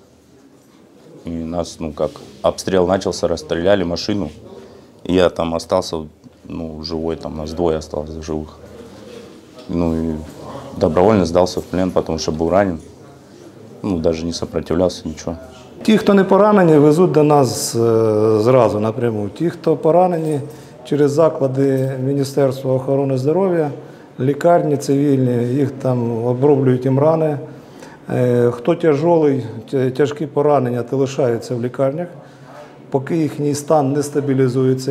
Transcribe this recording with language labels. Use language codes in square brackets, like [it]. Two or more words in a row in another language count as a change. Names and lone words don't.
[ru] И нас, обстрел начался, расстреляли машину. И я там остался, живой, там нас двое осталось живых. И добровольно сдался в плен, потому что был ранен. Даже не сопротивлялся, ничего. [uk] Ті, хто не поранені, везуть до нас зразу напряму. Ті, хто поранені, через заклади Міністерства охорони здоров'я, лікарні цивільні, їх там оброблюють їм рани. Хто тяжкий, тяжкі поранення, то лишаються в лікарнях, поки їхній стан не стабілізується.